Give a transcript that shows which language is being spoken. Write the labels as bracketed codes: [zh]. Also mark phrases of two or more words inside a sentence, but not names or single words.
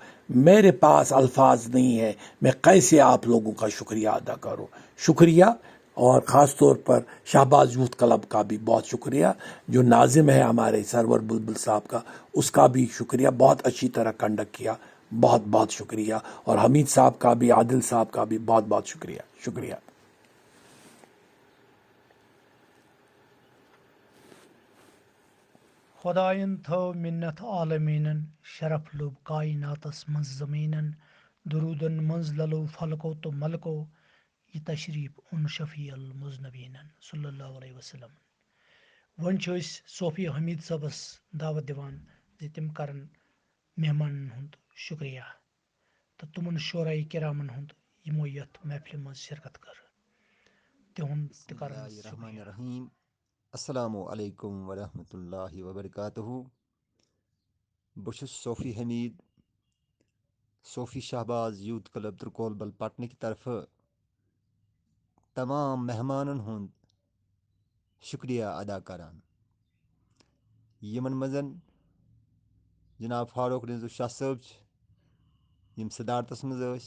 [ur] میرے پاس الفاظ نہیں ہے، میں کیسے آپ لوگوں کا شکریہ ادا کروں. شکریہ. اور خاص طور پر شہباز یوتھ کلب کا بھی بہت شکریہ، جو ناظم ہے ہمارے سرور بلبل صاحب کا، اس کا بھی شکریہ. بہت اچھی طرح کنڈکٹ کیا، بہت بہت شکریہ. اور حمید صاحب کا بھی، عادل صاحب کا بھی بہت بہت شکریہ. شکریہ. [ks] خدائن تھو منت عالمینن، شرف لوب کائناتس منز زمینن، درودن منز للو فلکو تو ملکو، یہ تشریف اون شفیع المذنبینن [ar] صلی اللہ علیہ وسلم. [ks] ون صوفی حمید صٲبس دعوت دِوان زِ تِم کرن مہمانن ہُنٛد شُکریہ تہٕ تِمن شورائے کرامن ہُنٛد یِمو یتھ محفلہِ منٛز شرکت کٔر تِہُنٛد تہِ [ar] بسم [ks] کرن [ar] اللہ الرحمن [ks] شُکریہ. [ar] الرحیم. السلام علیکم ورحمۃ اللہ وبرکاتہ. [ks] بہٕ چھُس صوفی حمید، صوفی شہباز یوتھ کلب ترکول بل پٹنہٕ کہِ طرفہٕ تمام مہمانن ہُنٛد شُکریہ ادا کران، یِمن منٛز جناب فاروق رضوٗ شاہ صٲب چھِ، یِم صدارتس منٛز ٲسۍ.